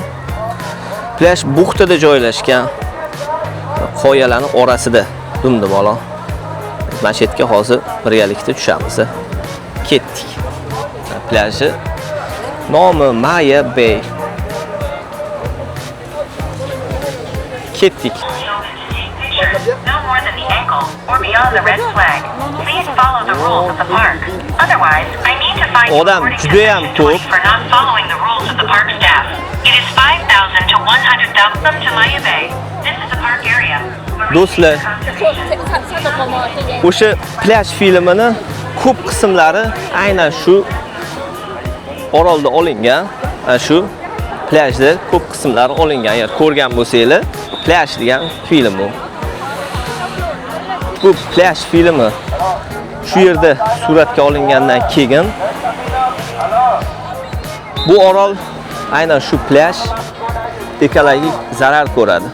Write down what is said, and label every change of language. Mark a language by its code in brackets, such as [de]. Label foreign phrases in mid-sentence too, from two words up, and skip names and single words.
[uz] Plyaj buxtada joylashgan. Qoyalarning orasida dumdi bola. Mana shu yerga hozir birgalikda tushamiz. Ketdik. Plyajni nomi Maya Bay. Ketdik. [en] No more than the ankle or beyond the red flag. Please follow the rules of the park. Otherwise, I need to find [uz] Odam judayam ko'p. [en] for not following the rules of the park staff. It is 5,000 to 100,000 to Maya Bay. This is the park area. [uz] Do'stlar, o'sha plyaj filmini ko'p qismlari aynan shu orolda olingan. Shu plyajda ko'p qismlari olingan. Agar ko'rgan bo'lsanglar, plyaj degan film bu. Bu plyaj filmi shu yerda suratga olingandan keyin bu orol aynan shu plyaj ekologik zarar ko'radi.